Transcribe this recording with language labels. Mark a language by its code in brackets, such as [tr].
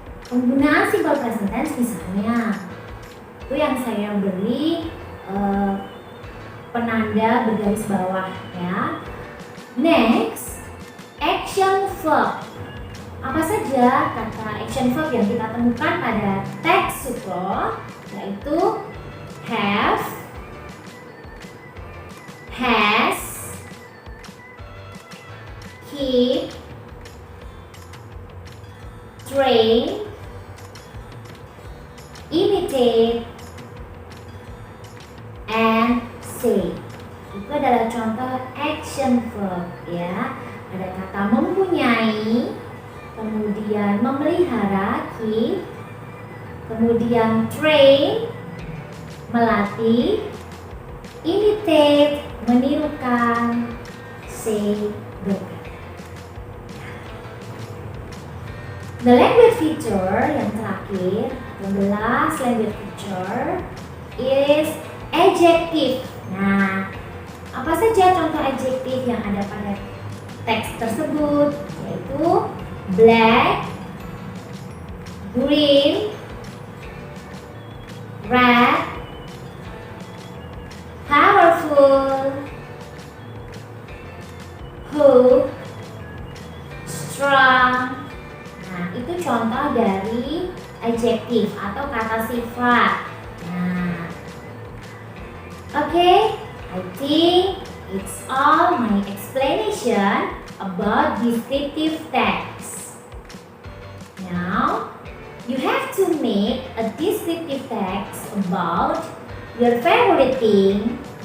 [id] Penggunaan simple present tense misalnya itu yang saya beri penanda bergaris bawah ya. Next, action verb. Apa saja kata action verb yang kita temukan pada teks Sukro? [en] Yaitu have, has, keep, train, imitate, and say. [id] Itu adalah contoh action verb ya. Ada kata mempunyai, kemudian memelihara, keep, kemudian train, melatih, imitate, menirukan, say, berikan. [en] The language feature [id] yang terakhir, [en] the last language feature is adjective. [id] Nah, apa saja contoh adjektif yang ada pada teks tersebut? [en] Yaitu black, green, red, powerful, hook, strong. [id] Nah, itu contoh dari adjektif atau kata sifat. [en] Nah, okay, I think it's all my explanation about descriptive text. Now, you have to make a descriptive text about your favorite thing,